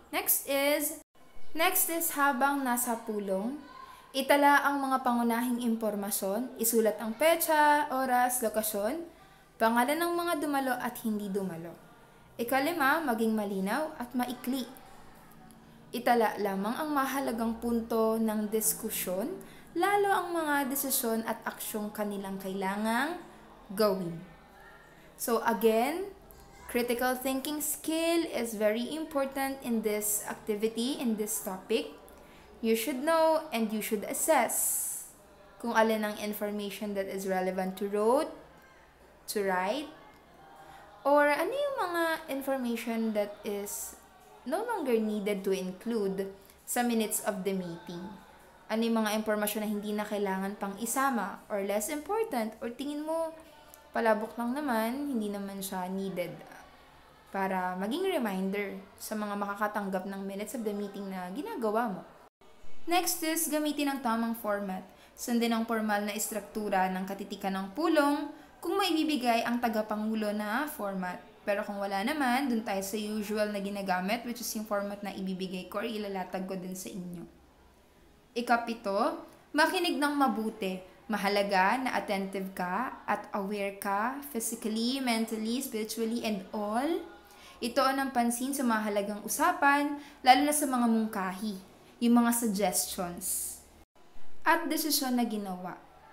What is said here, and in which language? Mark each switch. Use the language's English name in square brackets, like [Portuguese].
[English] Next is [Filipino] habang nasa pulong, itala ang mga pangunahing impormasyon, isulat ang petsa, oras, lokasyon, pangalan ng mga dumalo at hindi dumalo. Ikalima, maging malinaw at maikli. Itala lamang ang mahalagang punto ng diskusyon, lalo ang mga desisyon at aksyong kanilang kailangang gawin. [English] So again, critical thinking skill is very important in this activity, in this topic. You should know and you should assess [Filipino] kung alin ang [English] information that is relevant to write, or [Filipino] ano yung mga [English] information that is no longer needed to include sa minutes of the meeting. [Filipino] Ano yung mga impormasyon na hindi na kailangan pang isama [English] or less important or [Filipino] tingin mo palabok lang naman, hindi naman siya needed para maging reminder sa mga makakatanggap ng minutes of the meeting na ginagawa mo. [English] Next is [Filipino] gamitin ang tamang format. Sundin ang formal na istruktura ng katitikan ng pulong kung maibibigay ang tagapangulo na format. Pero kung wala naman, dun tayo sa usual na ginagamit, [English] which is [Filipino] yung format na ibibigay ko or ilalatag ko din sa inyo. Ikapito, makinig ng mabuti. Mahalaga na attentive ka at aware ka physically, mentally, spiritually, and all. Itoon ang pansin sa mahalagang usapan, lalo na sa mga mungkahi, yung mga suggestions at desisyon na ginawa.